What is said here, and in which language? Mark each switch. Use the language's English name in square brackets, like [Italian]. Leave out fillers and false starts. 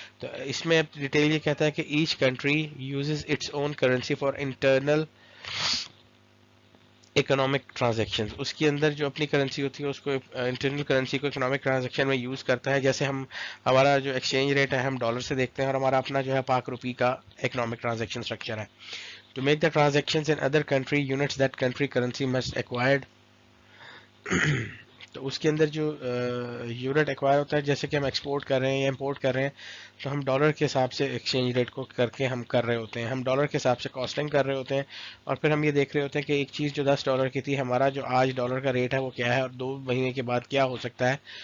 [Urdu] تو اس میں ڈیٹیل یہ کہتا ہے کہ [English] Each country uses its own currency for internal economic transaction. [Urdu] اس کے اندر جو اپنی کرنسی ہوتی ہے اس کو، انٹرنل کرنسی کو اکنامک ٹرانزیکشن میں یوز کرتا ہے. جیسے ہمارا جو ایکسچینج ریٹ ہے ہم ڈالر سے دیکھتے ہیں، اور ہمارا اپنا جو ہے پاک روپی کا اکنامک ٹرانزیکشن اسٹرکچر ہے. [English] To make the transactions in other country units that country currency must acquired. [Urdu] تو اس کے اندر جو یونٹ ایکوائر ہوتا ہے، جیسے کہ ہم ایکسپورٹ کر رہے ہیں یا امپورٹ کر رہے ہیں، تو ہم ڈالر کے حساب سے ایکسچینج ریٹ کو کر کے ہم کر رہے ہوتے ہیں، ہم ڈالر کے حساب سے کاسٹنگ کر رہے ہوتے ہیں. اور پھر ہم یہ دیکھ رہے ہوتے ہیں کہ ایک چیز جو $10 کی تھی، ہمارا جو آج ڈالر کا ریٹ ہے وہ کیا ہے، اور 2 مہینے کے بعد کیا ہو سکتا ہے.